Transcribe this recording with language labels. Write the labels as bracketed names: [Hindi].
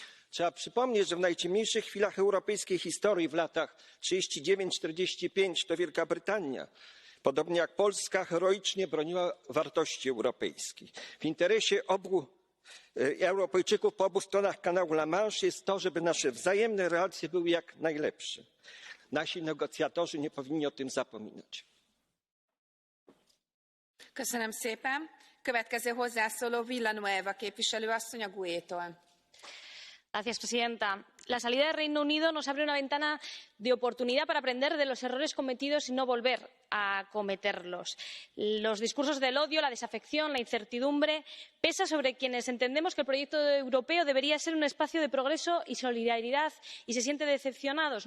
[Polish] Trzeba przypomnieć, że w najciemniejszych chwilach europejskiej historii w latach 39–45 to Wielka Brytania, podobnie jak Polska, heroicznie broniła wartości europejskich. W interesie obu Europejczyków po obu stronach kanału La Manche jest to, żeby nasze wzajemne relacje były jak najlepsze. Nasi negocjatorzy nie powinni o tym zapominać. [Hungarian] Köszönöm szépen. Következő hozzászóló Villanueva képviselő asszony a GUE-tól. [Spanish] Señora presidenta, la salida del Reino Unido nos abre una ventana de oportunidad para aprender de los errores cometidos y no volver a cometerlos. Los discursos del odio, la desafección, la incertidumbre pesan sobre quienes entendemos que el proyecto europeo debería ser un espacio de progreso y solidaridad y se sienten decepcionados.